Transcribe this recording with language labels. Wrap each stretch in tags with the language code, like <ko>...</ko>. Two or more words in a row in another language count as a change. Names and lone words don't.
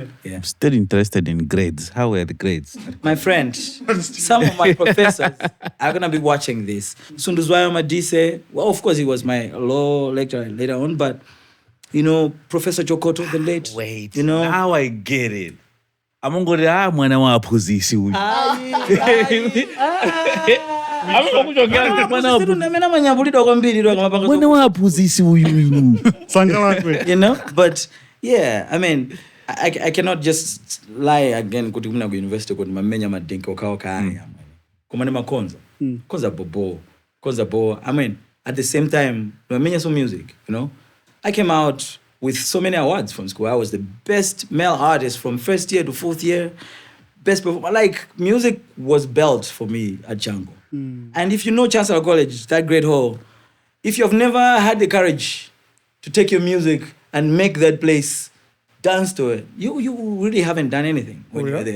<en>I'm still interested in grades. How were the grades? My friend, some of my professors are going to be watching this. Sunduzwayo Madise, well, of course, he was my law lecturer later on, but, Professor Jokoto, the late. Wait, now I get it.</en> <ny>Amongora mwana wa opposition uyu. Mwana wa opposition uyu.</ny> <en>But yeah, I cannot just lie again</en> <ny>kuti kuna ku</ny> <en>university</en> <ny>kuti mamenya madenke okawakaya. Kumane makonza. Konza bobo.</ny> <en>At the same time, mamenya some music, I came out with so many awards from school. I was the best male artist from first year to fourth year. Best performer. Like, music was built for me at Django. And if you know Chancellor College, that great hall, if you've never had the courage to take your music and make that place dance to it, you really haven't done anything when you're there.</en>